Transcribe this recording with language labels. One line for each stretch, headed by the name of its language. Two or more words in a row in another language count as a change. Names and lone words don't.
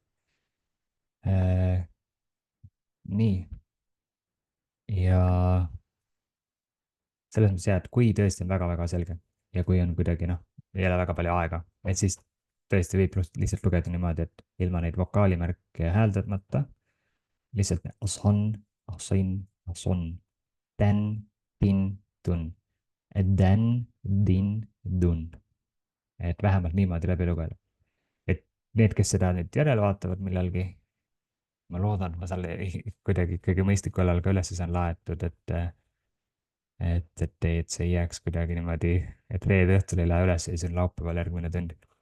Estonian: nii. ja selles mõttes jah, et kui tõesti on väga-väga selge ja kui on kuidagi noh, ei ole väga palju aega, et siis tõesti võib lihtsalt lugeda niimoodi, et ilma neid vokaalimärke hääldamata, lihtsalt oson, osin, oson, tän, tin, tun, den, din, dun. et vähemalt niimoodi läbi lugeda. et need, kes seda nüüd järele vaatavad millalgi, ma loodan, et ma seal kuidagi ikkagi mõistlikul ajal ka üles saan laetud, et see ei jääks kuidagi niimoodi, et reede õhtul ei lähe üles ja siis on laupäeval järgmine tund.